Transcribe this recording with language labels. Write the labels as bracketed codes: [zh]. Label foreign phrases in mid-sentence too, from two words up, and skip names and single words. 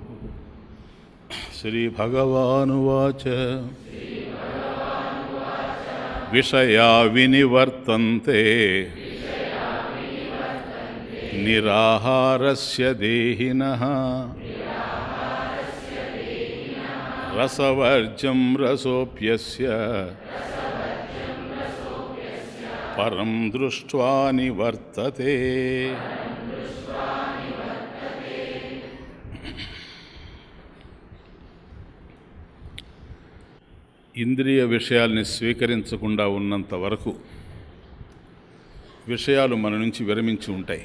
[sa] श्री भगवानुवाच विषया विनिवर्तन्ते निराहारस्य देहिनः रसवर्ज्यं रसोऽप्यस्य परं दृष्ट्वा निवर्तते। [te] ఇంద్రియ విషయాల్ని స్వీకరించకుండా ఉన్నంత వరకు విషయాలు మన నుంచి విరమించి ఉంటాయి.